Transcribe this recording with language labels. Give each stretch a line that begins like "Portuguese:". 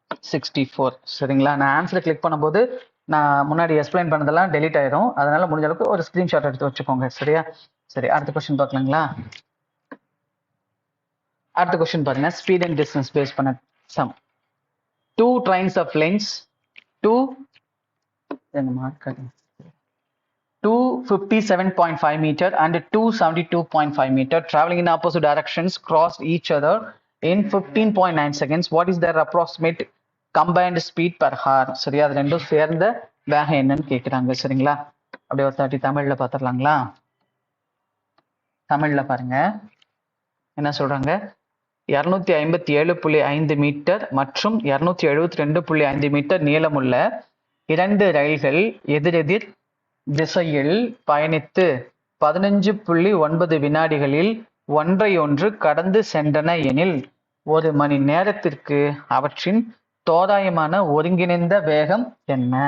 Tamil: 64. சரிங்களா, நான் ஆன்சரை கிளிக் பண்ணும்போது நான் முன்னாடி எக்ஸ்பிளைன் பண்ணதெல்லாம் டெலீட் ஆயிரும். அதனால முடிஞ்ச அளவுக்கு ஒரு ஸ்கிரீன்ஷாட் எடுத்து வச்சுக்கோங்க. சரியா, சரி. அடுத்த கொஸ்டின் பார்க்கலாங்களா? அடுத்த கொஸ்டின் பாருங்க, ஸ்பீட் அண்ட் டிஸ்டன்ஸ் பேஸ் பண்ண some.
English: Two trains of lengths 257.5 meter and 272.5 meter traveling in opposite directions crossed each other in 15.9 seconds. What is their approximate combined speed per hour?
Tamil: சரியா, அது ரெண்டும் சேர்ந்த வேகம் என்னன்னு கேட்குறாங்க. சரிங்களா, அப்படியே ஒரு 30 தமிழ்ல பார்த்துடலாங்களா? தமிழ்ல பாருங்க என்ன சொல்றாங்க. 257.5 மீட்டர் மற்றும் 272.5 மீட்டர் நீளமுள்ள 2 ரயில்கள் எதிரெதிர் திசையில் பயணித்து 15.9 வினாடிகளில் ஒன்றையொன்று கடந்து சென்றன எனில் 1 மணி நேரத்திற்கு அவற்றின் தோராயமான ஒருங்கிணைந்த வேகம் என்ன?